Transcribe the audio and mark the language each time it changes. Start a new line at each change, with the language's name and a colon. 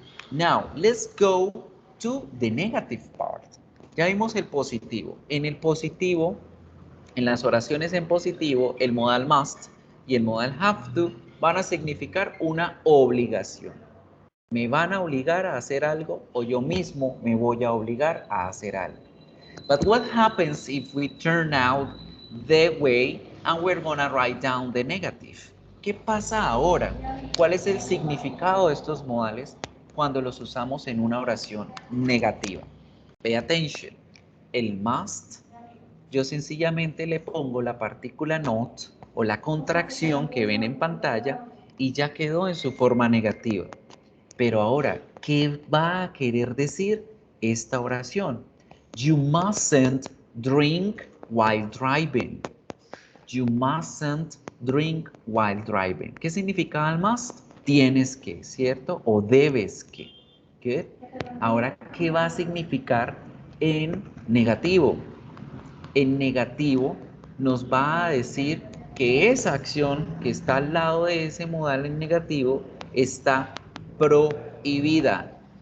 English: Now, let's go to the negative part.
Spanish: Ya vimos el positivo. En el positivo, en las oraciones en positivo, el modal must y el modal have to van a significar una obligación. Me van a obligar a hacer algo o yo mismo me voy a obligar a hacer algo.
English: But what happens if we turn out the way and we're gonna write down the negative?
Spanish: ¿Qué pasa ahora? ¿Cuál es el significado de estos modales cuando los usamos en una oración negativa?
English: Pay attention.
Spanish: El must yo sencillamente le pongo la partícula not o la contracción que ven en pantalla y ya quedó en su forma negativa. Pero ahora, ¿qué va a querer decir esta oración?
English: You mustn't drink while driving. You mustn't drink while driving.
Spanish: ¿Qué significa el must? Tienes que, ¿cierto? O debes que.
English: Good.
Spanish: Ahora, ¿qué va a significar en negativo? En negativo nos va a decir que esa acción que está al lado de ese modal en negativo está prohibida.